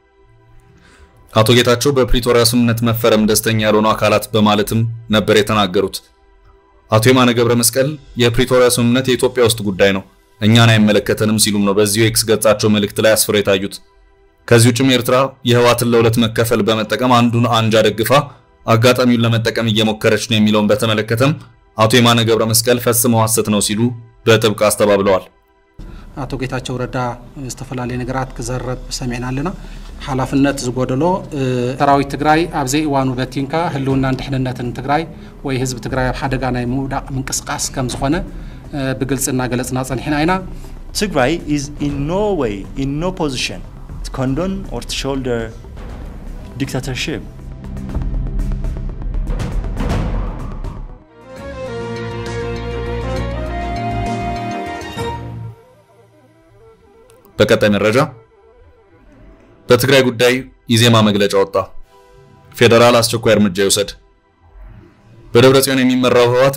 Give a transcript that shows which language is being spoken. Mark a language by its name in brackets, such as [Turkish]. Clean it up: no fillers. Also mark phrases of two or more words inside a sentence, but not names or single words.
[Amharic] አቶ ጌታቸው በፕሪቶሪያ ስምምነት መፈረም ደስተኛ ያልሆኑ አካላት በማለትም ነበር የተናገሩት። አቶ የማነ ገብረመስቀል የፕሪቶሪያ ስምምነት የኢትዮጵያ ውስጥ ጉዳይ ነው፣ እኛን አይመለከተንም ሲሉም ነው በዚሁ ኤክስ ገጻቸው መልእክት ላይ አስፍረው የታዩት። ከዚህ ውጭም ኤርትራ የህወሓትን ለሁለት መከፈል በመጠቀም አንዱን አንጃ ደግፋ አጋጣሚውን ለመጠቀም እየሞከረች ነው የሚለውን በተመለከተም አቶ የማነ ገብረመስቀል ፈጽሞ ሐሰት ነው ሲሉ በጥብቅ አስተባብለዋል። [Tigrinya] አቶ ጌታቸው ረዳ ዝተፈላልየ ነገራት ክዘረብ ሰሚዕናልና ሓላፍነት ዝጎደሎ ሰራዊት ትግራይ ኣብዘ እዋኑ በቲንካ ህልውና ድሕንነትን ትግራይ ወይ ህዝብ ትግራይ ኣብ ሓደጋ ናይ ምውዳቕ ምንቅስቃስ ከም ዝኾነ ብግልጽና ገለጽና ጸኒሕና ኢና። [English] Tigray is in no way, in no position to condone or to shoulder dictatorship. [Amharic] በቀጣይ መረጃ በትግራይ ጉዳይ ኢዜማ መግለጫ ወጣ። ፌደራል አስቸኳይ እርምጃ ይወሰድ። በደብረጽዮን የሚመራው ህወሓት